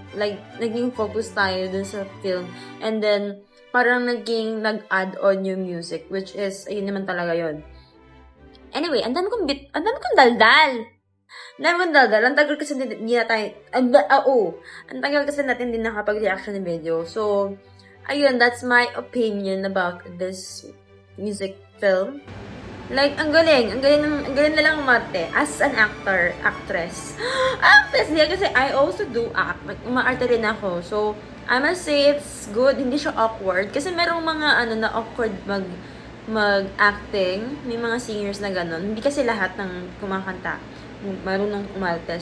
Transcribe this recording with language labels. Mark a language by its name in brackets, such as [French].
[Filipino] Like, naging focus tayo dun sa film. And then, parang nag-add on yung music, which is, ayun naman talaga yun. Anyway, ang dami kong daldal. Ang tagal kasi hindi na tayo, ang tagal kasi natin din nakapag-reaction ng video. [English] So, ayun, that's my opinion about this music film. [Filipino] Like, ang galing na lang umarte [English] as an actress. [Filipino] Actress niya kasi I also do act. Like, umaarte rin ako. So, [English] I must say it's good. [Filipino] Hindi siya awkward. Kasi merong mga na awkward mag-acting. May mga singers na gano'n. Hindi kasi lahat ng kumakanta marunong umalte.